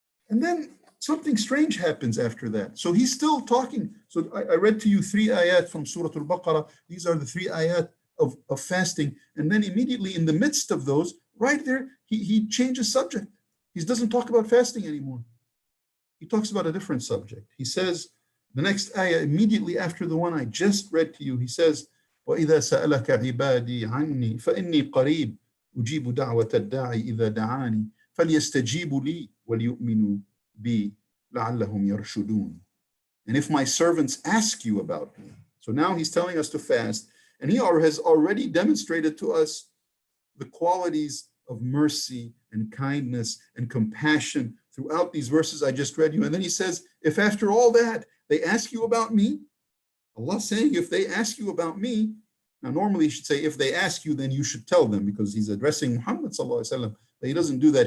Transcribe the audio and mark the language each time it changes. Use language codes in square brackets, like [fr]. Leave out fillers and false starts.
[en] And then something strange happens after that. So he's still talking. So I read to you 3 ayat from Surah Al-Baqarah. These are the 3 ayat of fasting. And then immediately in the midst of those, right there, he changes subject. He doesn't talk about fasting anymore. He talks about a different subject. He says, the next ayah immediately after the one I just read to you, he says, [ar] وَإِذَا سَأَلَكَ عِبَادِي عَنِّي فَإِنِّي قَرِيبٌ أُجِيبُ دَعْوَةَ الدَّاعِ إِذَا دَعَانِي فَلْيَسْتَجِيبُوا لِي وَلْيُؤْمِنُوا بِي لَعَلَّهُمْ يَرْشُدُونَ. [en] And if my servants ask you about me, so now he's telling us to fast, and he has already demonstrated to us the qualities of mercy and kindness and compassion throughout these verses I just read you. And then he says, if after all that they ask you about me, Allah saying, if they ask you about me, now normally he should say, if they ask you, then you should tell them, because he's addressing Muhammad sallallahu alaihi wasallam. But he doesn't do that.